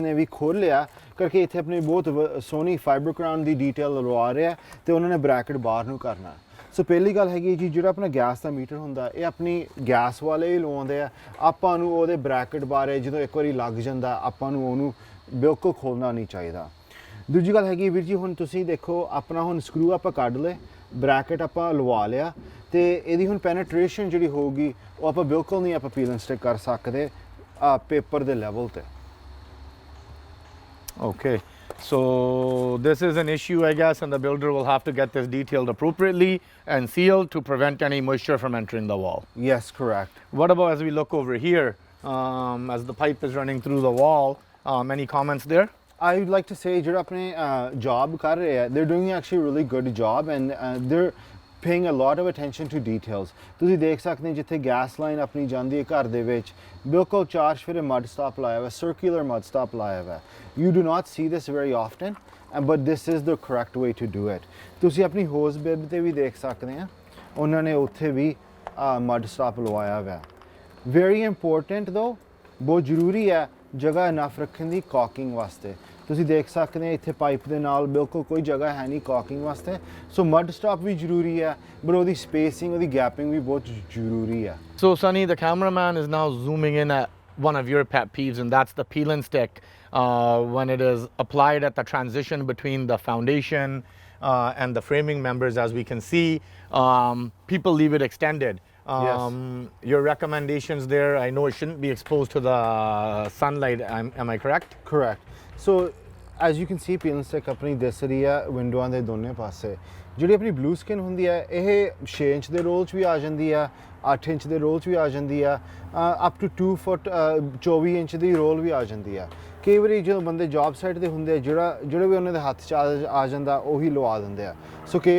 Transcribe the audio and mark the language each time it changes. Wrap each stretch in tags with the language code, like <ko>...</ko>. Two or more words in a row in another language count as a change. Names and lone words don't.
<pa>ਨੇ ਵੀ ਖੋਲ੍ਹ ਲਿਆ ਕਰਕੇ ਇੱਥੇ ਆਪਣੀ ਬਹੁਤ ਸੋਹਣੀ</pa> <en>fiber crown</en> <pa>ਦੀ ਡੀਟੇਲ ਲਵਾ ਰਿਹਾ ਤੇ ਉਹਨਾਂ ਨੇ ਬ੍ਰੈਕਟ ਬਾਹਰ ਨੂੰ ਕਰਨਾ ਸੋ ਪਹਿਲੀ ਗੱਲ ਹੈਗੀ ਜੀ ਜਿਹੜਾ ਆਪਣਾ ਗੈਸ ਦਾ ਮੀਟਰ ਹੁੰਦਾ ਇਹ ਆਪਣੀ ਗੈਸ ਵਾਲੇ ਹੀ ਲਵਾਉਂਦੇ ਆ ਆਪਾਂ ਨੂੰ ਉਹਦੇ ਬ੍ਰੈਕਟ ਬਾਰੇ ਜਦੋਂ ਇੱਕ ਵਾਰੀ ਲੱਗ ਜਾਂਦਾ ਆਪਾਂ ਨੂੰ ਉਹਨੂੰ ਬਿਲਕੁਲ ਖੋਲ੍ਹਣਾ ਨਹੀਂ ਚਾਹੀਦਾ ਦੂਜੀ ਗੱਲ ਹੈਗੀ ਵੀਰ ਜੀ ਹੁਣ ਤੁਸੀਂ ਦੇਖੋ ਆਪਣਾ ਹੁਣ ਸਕਰੂ ਆਪਾਂ ਕੱਢ ਲਏ ਬ੍ਰੈਕਟ ਆਪਾਂ ਲਵਾ ਲਿਆ ਤੇ ਇਹਦੀ ਹੁਣ ਪੈਨੇਟ੍ਰੇਸ਼ਨ ਜਿਹੜੀ ਹੋਊਗੀ ਉਹ ਆਪਾਂ ਬਿਲਕੁਲ ਨਹੀਂ ਆਪਾਂ</pa> <en>peel and stick</en> <pa>ਕਰ ਸਕਦੇ ਪੇਪਰ ਦੇ ਲੈਵਲ ਤੇ</pa> <en>Okay, so this is an issue I guess and the builder will have to get this detailed appropriately and sealed to prevent any moisture from entering the wall. Yes, correct. What about as we look over here as the pipe is running through the wall, any comments there? I would like to say</en> <pa>ਜਿਹੜਾ ਆਪਣੇ job ਕਰ ਰਹੇ ਆ</pa> <en>they're doing actually a really good job and they're paying a lot of attention to details.</en> <pa>ਤੁਸੀਂ ਦੇਖ ਸਕਦੇ ਜਿੱਥੇ ਗੈਸ ਲਾਈਨ ਆਪਣੀ ਜਾਂਦੀ ਹੈ ਘਰ ਦੇ ਵਿੱਚ ਬਿਲਕੁਲ ਚਾਰ ਚੁਫੇਰੇ</pa> <en>mud stop</en> <pa>ਲਾਇਆ ਹੋਇਆ</pa> <en>circular mud stop</en> <pa>ਲਾਇਆ ਹੋਇਆ</pa> <en>you do not see this very often but this is the correct way to do it.</en> <pa>ਤੁਸੀਂ ਆਪਣੀ</pa> <en>hose bib</en> <pa>ਤੇ ਵੀ ਦੇਖ ਸਕਦੇ ਆ ਉਹਨਾਂ ਨੇ ਉੱਥੇ ਵੀ</pa> <en>mud stop</en> <pa>ਲਵਾਇਆ ਹੋਇਆ</pa> <en>very important though</en> <pa>ਬਹੁਤ ਜ਼ਰੂਰੀ ਹੈ ਜਗ੍ਹਾ ਇਨਫ ਰੱਖਣ ਦੀ ਕਾਕਿੰਗ ਵਾਸਤੇ ਤੁਸੀਂ ਦੇਖ ਸਕਦੇ ਹੋ ਇੱਥੇ ਪਾਈਪ ਦੇ ਨਾਲ ਬਿਲਕੁਲ ਕੋਈ ਜਗ੍ਹਾ ਹੈ ਨਹੀਂ ਕਾਕਿੰਗ ਵਾਸਤੇ ਸੋ</pa> <en>mud stop</en> <pa>ਵੀ ਜ਼ਰੂਰੀ ਹੈ ਪਰ ਉਹਦੀ ਸਪੇਸਿੰਗ ਉਹਦੀ ਗੈਪਿੰਗ ਵੀ ਬਹੁਤ ਜ਼ਰੂਰੀ ਹੈ</pa> <en>So Sunny, the cameraman is now zooming in at one of your pet peeves, and that's the peel and stick when it is applied at the transition between the foundation and the framing members. As we can see, people leave it extended. Your recommendations there, I know it shouldn't be exposed to the sunlight, am I correct? Correct. So as you can see peel and stick</en> <pa>ਆਪਣੀ ਦਿਸ ਰਹੀ ਹੈ ਵਿੰਡੋਆਂ ਦੇ ਦੋਨੇ ਪਾਸੇ ਜਿਹੜੀ ਆਪਣੀ</pa> <en>blue skin</en> <pa>ਹੁੰਦੀ ਹੈ ਇਹ 6 ਇੰਚ ਦੇ ਰੋਲ 'ਚ ਵੀ ਆ ਜਾਂਦੀ ਆ 8 ਇੰਚ ਦੇ ਰੋਲ 'ਚ ਵੀ ਆ ਜਾਂਦੀ ਆ</pa> <en>up to</en> <pa>2 ਫੁੱਟ 24 ਇੰਚ ਦੀ ਰੋਲ ਵੀ ਆ ਜਾਂਦੀ ਆ ਕਈ ਵਾਰੀ ਜਦੋਂ ਬੰਦੇ</pa> <en>job site</en> <pa>ਤੇ ਹੁੰਦੇ ਜਿਹੜਾ ਵੀ ਉਹਨਾਂ ਦੇ ਹੱਥ 'ਚ ਆ ਜਾਂਦਾ ਉਹੀ ਲਵਾ ਦਿੰਦੇ ਆ ਸੋ ਕਈ</pa>